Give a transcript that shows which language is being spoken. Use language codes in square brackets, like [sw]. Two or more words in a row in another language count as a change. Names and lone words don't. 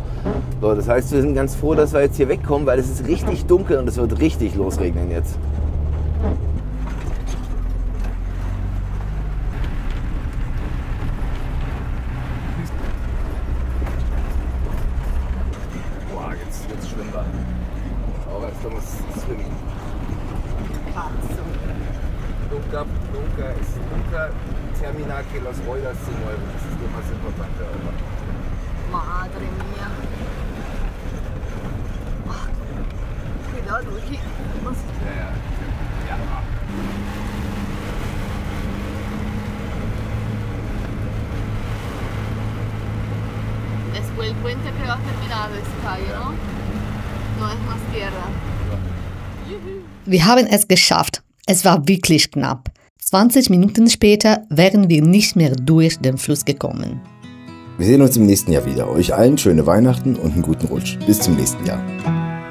[de] So, das heißt, wir sind ganz froh, dass wir jetzt hier wegkommen, weil es ist richtig dunkel und es wird richtig losregnen jetzt. Jetzt Schwimmbad. [es] Ahora estamos swimming. Nunca terminar que las ruedas se mueven. [de] Das ist [es] lo más importante. Madre mía. Cuidado aquí. Ja. Después el puente que va a terminar esta calle, ¿no? No es más tierra. [de] Wir haben es geschafft. Es war wirklich knapp. 20 Minuten später wären wir nicht mehr durch den Fluss gekommen. Wir sehen uns im nächsten Jahr wieder. Euch allen schöne Weihnachten und einen guten Rutsch. Bis zum nächsten Jahr.